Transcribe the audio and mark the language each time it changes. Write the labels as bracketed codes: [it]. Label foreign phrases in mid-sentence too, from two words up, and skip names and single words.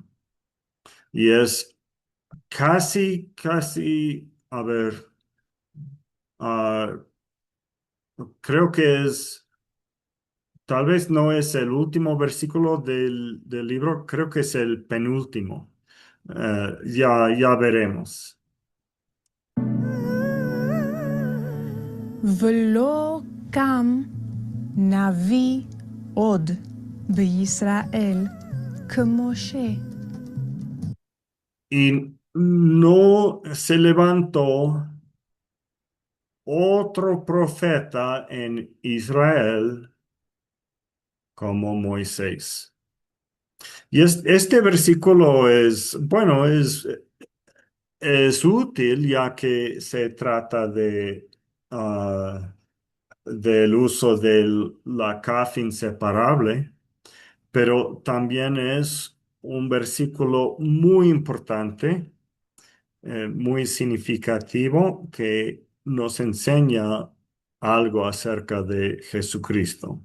[es] Y es casi, a ver, ah, creo que tal vez no es el último versículo del libro, creo que es el penúltimo. Ya veremos. [he] ולא קם נביא עוד בישראל כמשה. [es] Y no se levantó otro profeta en Israel como Moisés. Y este versículo es, bueno, es útil ya que se trata del uso de la CAF inseparable, pero también es un versículo muy importante, muy significativo, que nos enseña algo acerca de Jesucristo.